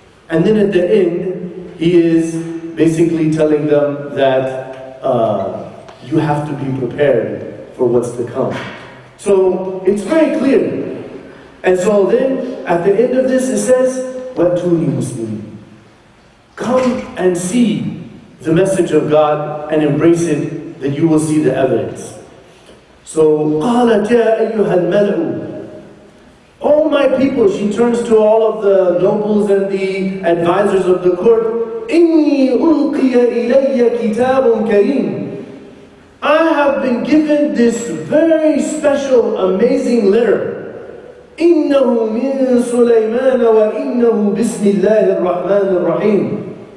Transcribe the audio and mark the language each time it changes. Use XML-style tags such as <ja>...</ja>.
<en>And then at the end, he is basically telling them that you have to be prepared for what's to come. So it's very clear. And so then at the end of this it says,</en> <ar>وَأْتُونِي مُسْلِمِينَ.</ar> <en>Come and see the message of God and embrace it, then you will see the evidence.</en> <ar>So قَالَتْ يَا أَيُّهَا الْمَلْعُ.</ar> <en>All my people, she turns to all of the nobles and the advisors of the court.</en> <ar>إِنِّي أُلْقِيَ إِلَيَّ كِتَابٌ كَرِيمٌ.</ar> <en>I have been given this very special, amazing letter.</en> <ar>إِنَّهُ مِن سُلَيْمَانَ وَإِنَّهُ بِسْمِ اللَّهِ الرَّحْمَنِ الرَّحِيمِ.</ar>